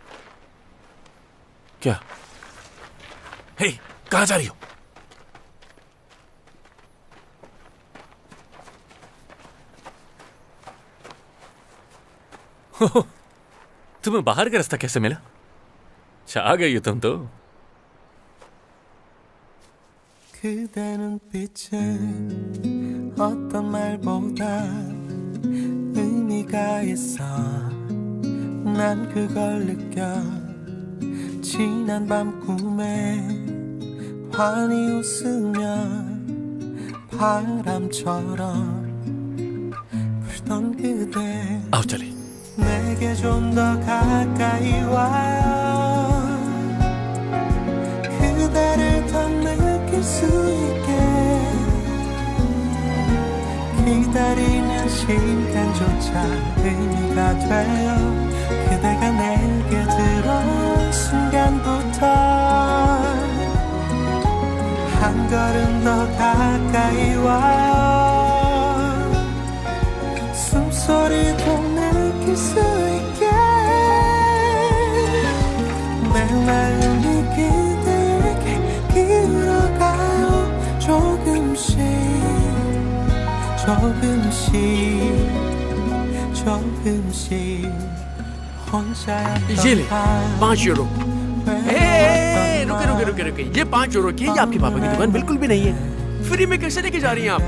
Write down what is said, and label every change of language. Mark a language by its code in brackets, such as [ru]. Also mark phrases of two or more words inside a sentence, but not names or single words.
[hi] क्या? हे, कहां जा रही हो? तुम्हें बाहर का रास्ता कैसे मिला? छा गई हो तुम तो। [ko] 그대 눈빛에 어떤 말보다 의미가 있어 난 그걸 느껴 지난 밤 꿈에 환히 웃으며 바람처럼 불던 그대 [hi] आओ चले। [ko] 내게 좀 더 가까이 와요 그대를 더 느낄 수 있게 기다리는 시간조차 의미가 돼요 그대가 내게 들어온 순간부터 한 걸음 더 가까이 와요 숨소리도 느낄 수 있게 내 마음이 그대에게 기울어가요 조금씩 [hi] ये ले 5 यूरो। रुके ये 5 यूरो की, ये आपके पापा की दुकान बिल्कुल भी नहीं है। फ्री में कैसे लेके जा रही हैं आप?